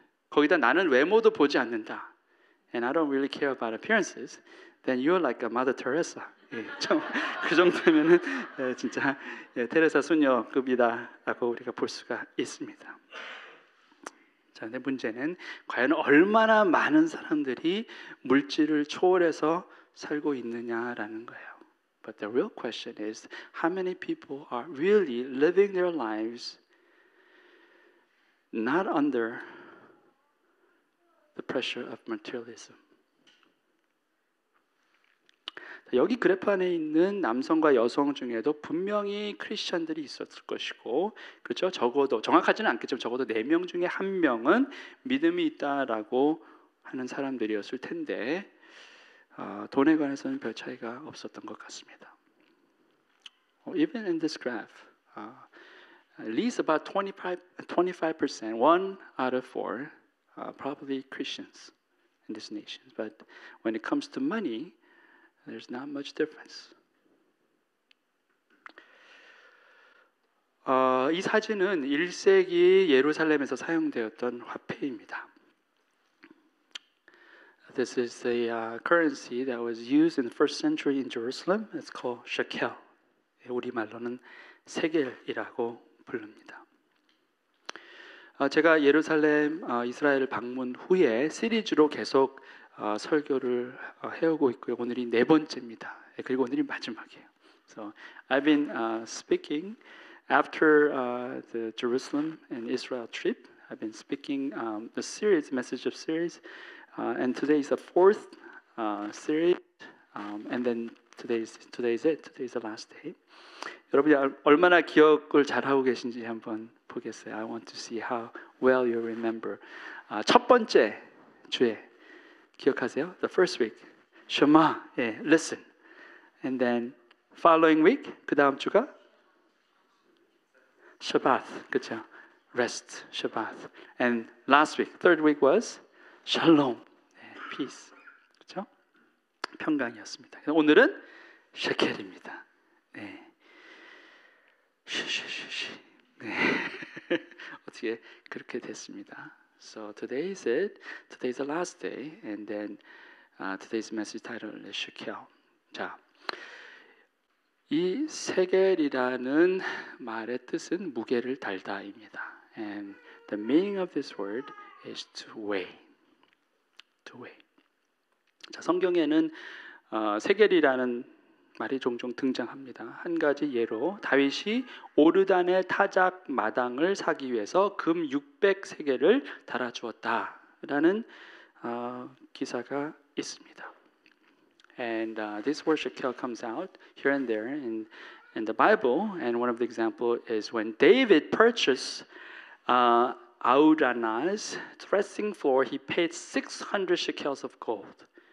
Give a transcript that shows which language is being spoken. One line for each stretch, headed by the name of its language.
Korean: 거기다 나는 외모도 보지 않는다.
English: And I don't really care about appearances. Then you're like a Mother Teresa.
Korean: 그 정도면은 진짜 테레사 수녀급이다라고 우리가 볼 수가 있습니다. 자, 근데 문제는 과연 얼마나 많은 사람들이 물질을 초월해서 살고 있느냐라는 거예요.
English: But the real question is, how many people are really living their lives not under the pressure of materialism?
Korean: 여기 그래프 안에 있는 남성과 여성 중에도 분명히 크리스천들이 있었을 것이고, 그렇죠? 적어도 정확하지는 않겠지만 적어도 4명 중에 1명은 믿음이 있다라고 하는 사람들이었을 텐데 돈에 관해서는 별 차이가 없었던 것 같습니다.
English: Even in this graph, at least about 25%, 1 out of 4, probably Christians in this nation. But when it comes to money, there's not much difference.
Korean: 이 사진은 1세기 예루살렘에서 사용되었던 화폐입니다.
English: This is the currency that was used in the first century in Jerusalem. It's called shekel.
Korean: 우리말로는 세겔이라고 부릅니다. 제가 예루살렘 이스라엘 방문 후에 시리즈로 계속 설교를 해오고 있고요. 오늘이 네 번째입니다. 그리고 오늘이 마지막이에요.
English: So I've been speaking after the Jerusalem and Israel trip. I've been speaking the series, message of series, and today is the fourth series, and then today is it. Today is the last day.
Korean: 여러분이 얼마나 기억을 잘하고 계신지 한번 보겠어요.
English: I want to see how well you remember.
Korean: 첫 번째 주에 기억하세요?
English: The first week, Shema, listen, and then following week,
Korean: 그 다음 주가
English: Shabbat,
Korean: 그렇죠?
English: Rest, Shabbat, and last week, third week was Shalom, peace,
Korean: 그렇죠? 평강이었습니다. 오늘은 셰켈입니다. 네. 쉬쉬쉬쉬. 네. 어떻게 그렇게 됐습니다.
English: So today is it. Today is the last day, and then today's message title is Shekel.
Korean: 자, 이 세겔이라는 말의 뜻은 무게를 달다입니다.
English: And the meaning of this word is to weigh. To weigh.
Korean: 자, 성경에는 세겔이라는 말이 종종 등장합니다. 한 가지 예로 다윗이 오르단의 타작 마당을 사기 위해서 금 600세겔을 달아주었다라는 기사가 있습니다.
English: And this word shekel comes out here and there in the Bible. And one of the examples is when David purchased Araunah's threshing floor, he paid 600 shekels of gold.